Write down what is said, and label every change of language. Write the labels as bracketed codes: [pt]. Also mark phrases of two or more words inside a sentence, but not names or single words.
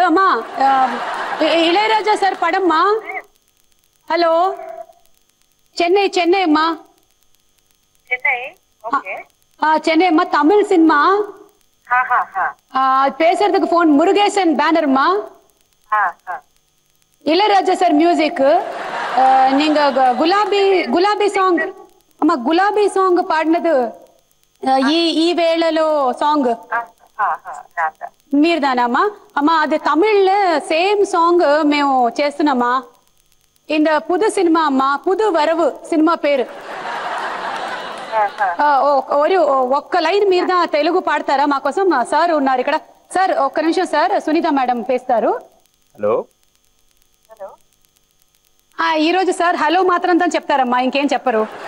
[ta] அம்மா, இளையராஜா சார் படம்மா. ஹலோ, சென்னை சென்னை அம்மா. சென்னை அம்மா, தமிழ் சினிமா பேசுறதுக்கு போன். முருகேசன் பேனர்மா. இளையராஜா சார் மியூசிக். [te] நீங்க గులాబీ సాంగ్ అమ్మా, గులాబీ సాంగ్ పాడినది ఈ వేళలో సాంగ్ మీరుదానమ్మా? అమ్మా, అది తమిళ్లో [en] same song [te] మేము చేస్తున్నామా. [ta] இந்த புது சினிமா అమ్మా, புது வரவு [te] సినిమా పేరు. ఒక్క లైన్ మీద తెలుగు పాడతారా మా కోసం? సార్ ఉన్నారు ఇక్కడ. సార్ ఒక్క నిమిషం సార్, సునీత మేడం పేస్తారు. హలో. ఈ రోజు సార్ హలో మాత్రం చెప్తారమ్మా, ఇంకేం చెప్పరు.